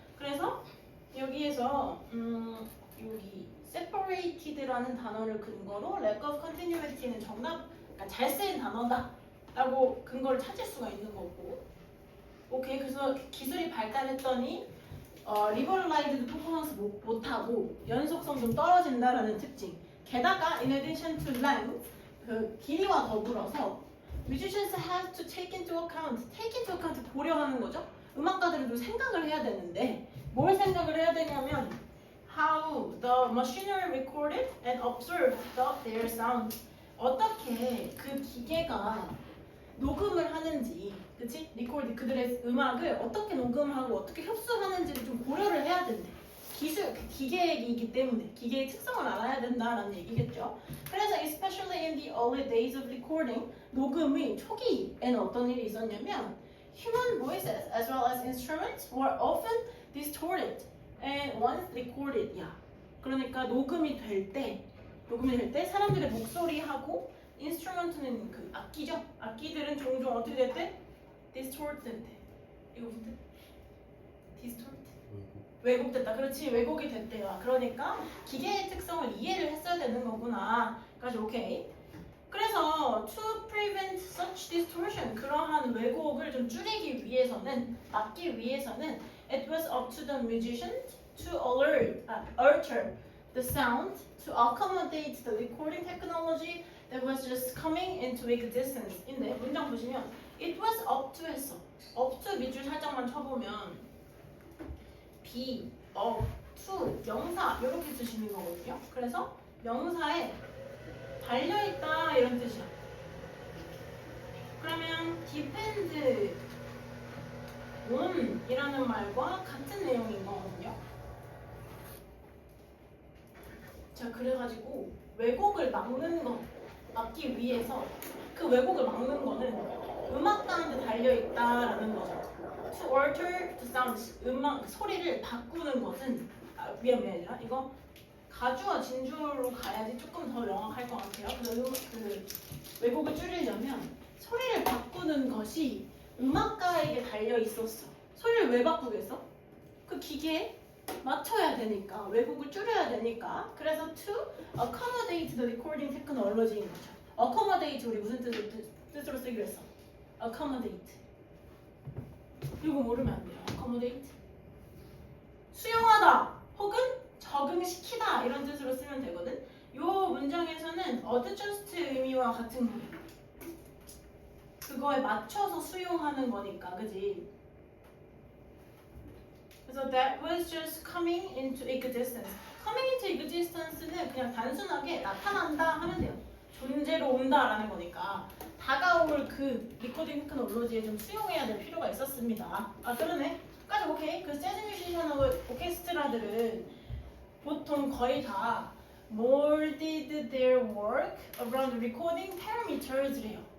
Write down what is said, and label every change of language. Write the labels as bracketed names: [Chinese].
[Korean] 그래서 여기에서 여기 separated라는 단어를 근거로 [English] lack of continuity [Korean] 는 정답, 그러니까 잘 쓰인 단어다라고 근거를 찾을 수가 있는 거고. 오케이, 그래서 기술이 발달했더니 liberalized 퍼포먼스 못하고 연속성 좀 떨어진다라는 특징. [English] 게다가 in addition to length, [Korean] 그 길이와 더불어서 [English] musicians have to take into account [Korean] 고려하는 거죠. 음악가들은 좀 생각을 해야 되는데 뭘 생각을 해야 되냐면 [English] how the machinery recorded and observed their sound. [Korean] 어떻게 그 기계가 녹음을 하는지, 그치? 리코드 그들의 음악을 어떻게 녹음하고 어떻게 흡수하는지를 좀 고려를 해야 된대. 기계이기 때문에 기계의 특성을 알아야 된다라는 얘기겠죠. [English] 그래서 especially in the early days of recording, [Korean] 녹음의 초기에는 어떤 일이 있었냐면 [English] human voices as well as instruments were often distorted and once recorded. [Korean] 그러니까 녹음이 될 때 사람들의 목소리하고 인스트루먼트는 그 악기죠. 악기들은 종종 어떻게 됐대? distorted. 이거 무슨 뜻? distort? 왜곡됐다. 그렇지, 왜곡이 됐대요. 그러니까 기계의 특성을 이해를 했어야 되는 거구나. 까지 오케이. [English] 그래서 to prevent such distortion, [Korean] 그러한 왜곡을 좀 줄이기 위해서는, 막기 위해서는 [English] it was up to the musician to alter the sound to accommodate the recording technology that was just coming into existence. [Korean] 인데 문장 보시면 [English] it was up to [Korean] 했어. up to 밑줄 살짝만 쳐보면 be, up, to, 명사 이렇게 쓰시는 거거든요. 그래서 명사에 달려있다 이런 뜻이야. 그러면 depend on 이라는 말과 같은 내용인 거거든요. 자, 그래가지고 왜곡을 막기 위해서 그 왜곡을 막는 거는 음악가한테 달려있다라는 거죠. [English] To alter the sound, [Korean] 음악 소리를 바꾸는 것은 미안해 이거 가주와 진주로 가야지 조금 더 명확할 것 같아요. 그 왜곡을 줄이려면 소리를 바꾸는 것이 음악가에게 달려 있었어. 소리를 왜 바꾸겠어? 그 기계에 맞춰야 되니까, 왜곡을 줄여야 되니까. [English] 그래서 to accommodate the recording technology인 거죠. [Korean] accommodate 우리 무슨 뜻으로 쓰기로 했어? accommodate. 이거 모르면 안 돼요. accommodate. 수용하다 혹은 적응시키다 이런 뜻으로 쓰면 되거든. 이 문장에서는 adjust 의미와 같은 거예요. 그거에 맞춰서 수용하는 거니까, 그지? 그래서 [English] that was just coming into existence. [Korean] coming into existence는 그냥 단순하게 나타난다 하면 돼요. 존재로 온다라는 거니까 다가올 그 리코딩 테크놀로지에 좀 수용해야 될 필요가 있었습니다. 아, 그러네. 까지 오케이. 그 재즈 뮤지션하고 오케스트라들은 보통 거의 다 [English] molded their work around recording parameters [Korean] 래요.